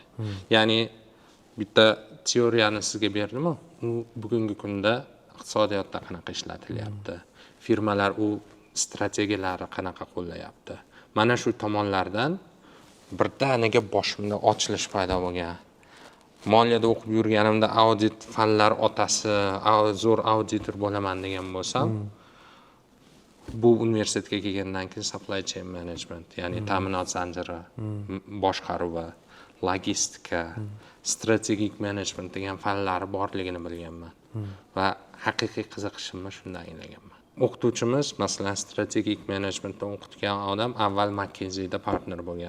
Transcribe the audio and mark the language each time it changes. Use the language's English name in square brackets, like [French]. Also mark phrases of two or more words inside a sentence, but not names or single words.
[Uzbek] Ya'ni bitta teoriyani sizga berdim-ku, u bugungi kunda iqtisodiyotda qanaqa ishlatilyapti, firmalar u strategiyalari qanaqa qo'llayapti. Mana shu tomonlardan birdaniga boshimda ochilish paydo bo'lgan. Moliyada o'qib yurganimda audit fanlar otasi, zo'r auditor bo'laman degan bo'lsam, bu universitetga kelgandan keyin [English] supply chain management, [Uzbek] ya'ni ta'minot zanjiri boshqaruvi, logistika, strategik management degan fanlari borligini bilganman va haqiqiy qiziqishimni shundan anglaganman. O'qituvchimiz, masalan, strategik managementni o'qitgan odam avval McKinsey'da partner bo'lgan.